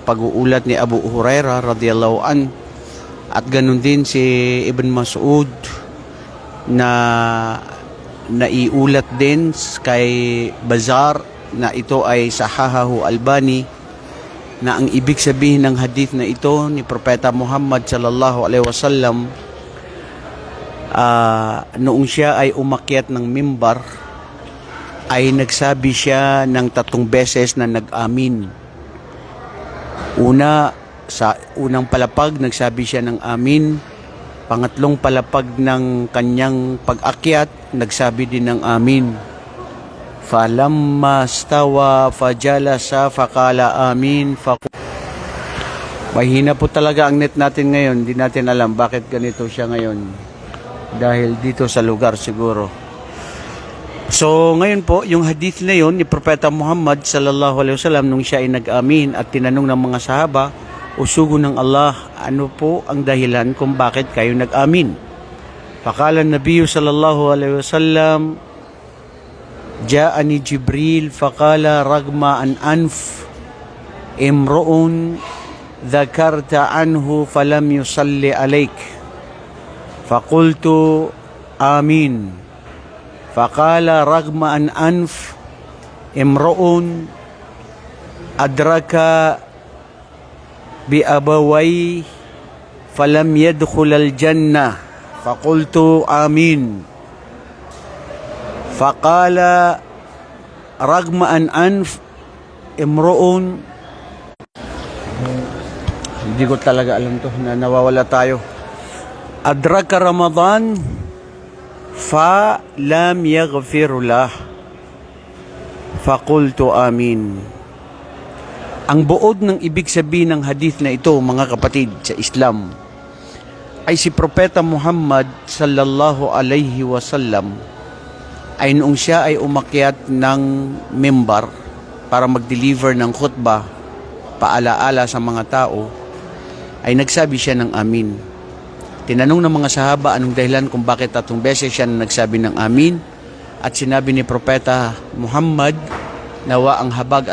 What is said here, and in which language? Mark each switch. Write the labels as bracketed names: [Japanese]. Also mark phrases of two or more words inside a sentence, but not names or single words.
[Filipino] pag-uulat ni Abu Hurairah [Arabic] رضي الله عن, [Filipino] at ganun din si Ibn Mas'ud na naiulat din kay Bazar na ito ay sahahahu Albani, na ang ibig sabihin ng hadith na ito ni Propeta Muhammad [Arabic] صلى الله عليه وسلم [Filipino] noong siya ay umakyat ng mimbar ay nagsabi siya ng 3 beses na nag-amin. Una, sa unang palapag nagsabi siya ng amin. Pangatlong palapag ng kanyang pag-akyat nagsabi din ng amin. [Arabic] فلما استوى فجلس فقال آمين. [Filipino] Mahina po talaga ang net natin ngayon. Hindi natin alam bakit ganito siya ngayon. Dahil dito sa lugar siguro. So ngayon po, yung hadith na yun ni Propeta Muhammad [Arabic] صلى الله عليه وسلم [Filipino] nung siya ay nag-amin at tinanong ng mga sahaba, o sugo ng Allah, ano po ang dahilan kung bakit kayo nag-amin? [Arabic] فقال النبي صلى الله عليه وسلم جاءني جبريل فقال رغم أنف امرئ ذكرت عنده فلم يصل عليك. فقلت آمين. فقال رغم أنف امرئ أدرك أبويه فلم يدخل الجنة. فقلت آمين فقال رغم أنف امرئ, [Filipino] hindi ko talaga alam to, na nawawala tayo, [Arabic] أدرك رمضان فلم يغفر له. فقلت آمين. [Filipino] Ang buod ng ibig sabihin ng hadith na ito, mga kapatid sa Islam, ay si Propeta Muhammad [Arabic] صلى الله عليه وسلم [Filipino] ay noong siya ay umakyat ng mimbar para mag-deliver ng khutbah, paalaala sa mga tao, ay nagsabi siya ng amin. Tinanong ng mga sahaba anong dahilan kung bakit 3 beses siya nagsabi ng amin, at sinabi ni Propeta Muhammad, nawa ang habag